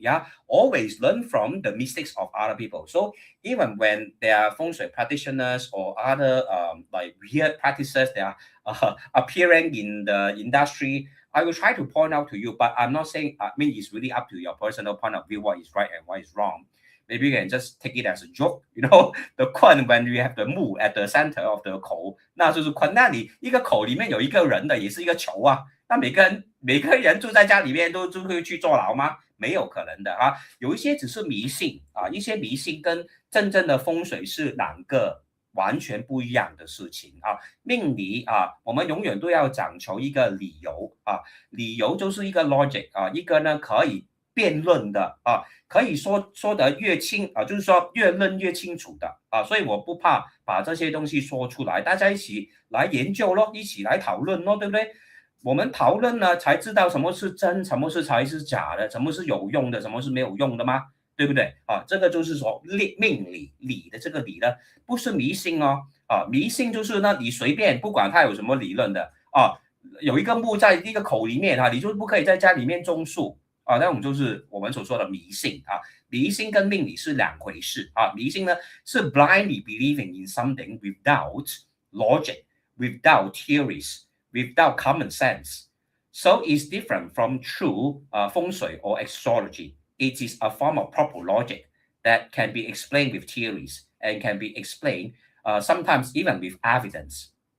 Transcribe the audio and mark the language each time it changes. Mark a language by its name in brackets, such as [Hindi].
[English] Yeah, always learn from the mistakes of other people. So even when there are feng shui practitioners or other weird practices that are appearing in the industry, I will try to point out to you, but I'm not saying, it's really up to your personal point of view, what is right and what is wrong. Maybe you can just take it as a joke. The 坤 when you have the 木 at the center of the 口， [Chinese] 那就是坤。那你一个口里面有一个人的，也是一个球啊。那每个人住在家里面都会去坐牢吗？没有可能的啊。有一些只是迷信啊，一些迷信跟真正的风水是两个完全不一样的事情啊。命理啊，我们永远都要讲求一个理由啊，理由就是一个 logic 啊，一个呢可以辩论的啊，可以说得越清啊，就是说越论越清楚的啊，所以我不怕把这些东西说出来，大家一起来研究咯，一起来讨论咯，对不对？我们讨论呢，才知道什么是真，什么是才是假的，什么是有用的，什么是没有用的吗？对不对啊？这个就是说命理的这个理呢，不是迷信哦啊，迷信就是呢，你随便不管它有什么理论的啊，有一个木在一个口里面啊，你就不可以在家里面种树啊，那种就是我们所说的迷信啊。迷信跟命理是两回事啊，迷信呢是 [English] blindly believing in something without logic, without theories, without common sense. So it's different from true 风水 or astrology. It is a form of proper logic that can be explained with theories and can be explained sometimes even with evidence.